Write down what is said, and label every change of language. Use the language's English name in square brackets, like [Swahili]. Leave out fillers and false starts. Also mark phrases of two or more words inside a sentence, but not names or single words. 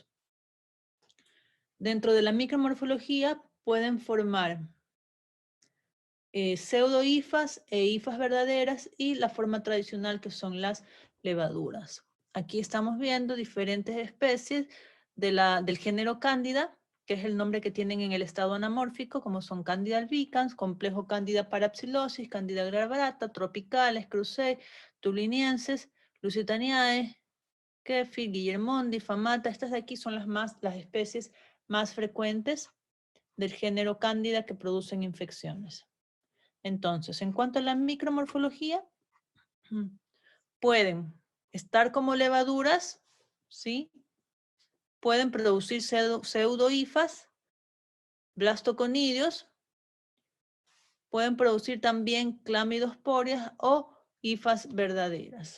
[Spanish] Dentro de la micromorfología pueden formar pseudohifas e hifas verdaderas, y la forma tradicional, que son las levaduras. Aquí estamos viendo diferentes especies del género Cándida, que es el nombre que tienen en el estado anamórfico, como son Cándida albicans, complejo Cándida parapsilosis, Cándida glabrata, tropicales, crucei, tulinienses, lusitaniae, Kefi, Guillermondi, Famata. Estas de aquí son las especies más frecuentes del género Cándida que producen infecciones. Entonces, en cuanto a la micromorfología, pueden estar como levaduras, ¿sí? Pueden producir pseudohifas, blastoconidios, pueden producir también clamidosporias o hifas verdaderas.